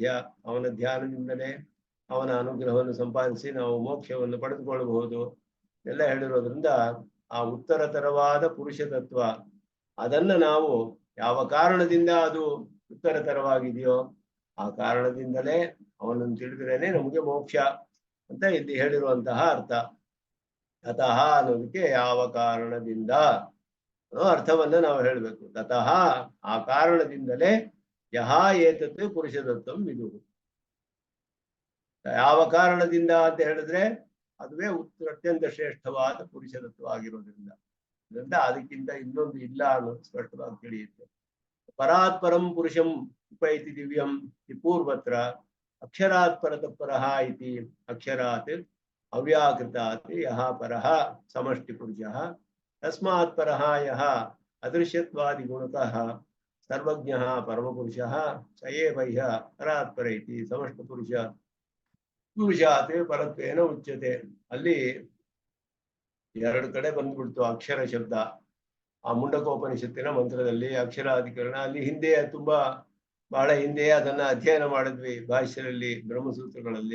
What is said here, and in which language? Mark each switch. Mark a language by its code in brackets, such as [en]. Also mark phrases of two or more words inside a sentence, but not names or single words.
[kn] ಅವನ ಧ್ಯಾನದಿಂದಲೇ ಅವನ ಅನುಗ್ರಹವನ್ನು ಸಂಪಾದಿಸಿ ನಾವು ಮೋಕ್ಷವನ್ನು ಪಡೆದುಕೊಳ್ಳಬಹುದು ಎಲ್ಲ ಹೇಳಿರೋದ್ರಿಂದ ಆ ಉತ್ತರತರವಾದ ಪುರುಷ ತತ್ವ ಅದನ್ನ ನಾವು ಯಾವ ಕಾರಣದಿಂದ ಅದು ಉತ್ತರತರವಾಗಿದೆಯೋ ಆ ಕಾರಣದಿಂದಲೇ ಅವನನ್ನು ತಿಳಿದ್ರೇನೆ ನಮಗೆ ಮೋಕ್ಷ ಅಂತ ಇಲ್ಲಿ ಹೇಳಿರುವಂತಹ ಅರ್ಥ. ತತಃ ಅನ್ನೋದಕ್ಕೆ ಯಾವ ಕಾರಣದಿಂದ ಅನ್ನೋ ಅರ್ಥವನ್ನ ನಾವು ಹೇಳ್ಬೇಕು. [sa] ತತಃ [kn] ಆ ಕಾರಣದಿಂದಲೇ [sa] ಯಹ ಏತತ್ ಪುರುಷ ತತ್ವಂ ವಿದುಹು. [kn] ಯಾವ ಕಾರಣದಿಂದ ಅಂತ ಹೇಳಿದ್ರೆ ಅದುವೇ ಅತ್ಯಂತ ಶ್ರೇಷ್ಠವಾದ ಪುರುಷ ತತ್ವ ಆಗಿರೋದ್ರಿಂದ, ಅದರಿಂದ ಅದಕ್ಕಿಂತ ಇನ್ನೊಂದು ಇಲ್ಲ ಅನ್ನೋದು ಸ್ಪಷ್ಟವಾಗಿ ತಿಳಿಯುತ್ತೆ. [sa] ಪರಾತ್ ಪರಂ ಪುರುಷಂ ಉಪೈತಿ ದಿವ್ಯಂ ಪೂರ್ವತ್ರ ಅಕ್ಷರಾತ್ ಪರತಃಪರಃ ಇತಿ ಅಕ್ಷರಾತ್ ಅವ್ಯಾಕೃತಾತ್ ಯಹ ಪರಃ ಸಮಷ್ಟಿ ಪುರುಷಃ ತಸ್ಮಾತ್ ಪರಃ ಯಹ ಅದೃಶ್ಯತ್ವಾದಿ ಗುಣತಃ ಸರ್ವಜ್ಞಃ ಪರಮಪುರುಷಃ ಸ ಏವ ಹ್ಯ ಪರಾತ್ ಪರ ಇತಿ ಸಮಷ್ಟಿ ಪುರುಷಾತ್ ಪರತ್ವೇನ ಉಚ್ಯತೆ. [kn] ಅಲ್ಲಿ ಎರಡು ಕಡೆ ಬಂದ್ಬಿಡ್ತು ಅಕ್ಷರ ಶಬ್ದ. ಆ ಮುಂಡಕೋಪನಿಷತ್ತಿನ ಮಂತ್ರದಲ್ಲಿ ಅಕ್ಷರಾಧಿಕರಣ ಅಲ್ಲಿ ಹಿಂದೆ ಬಹಳ ಹಿಂದೆ ಅದನ್ನ ಅಧ್ಯಯನ ಮಾಡಿದ್ವಿ ಭಾಷ್ಯದಲ್ಲಿ ಬ್ರಹ್ಮಸೂತ್ರಗಳಲ್ಲಿ.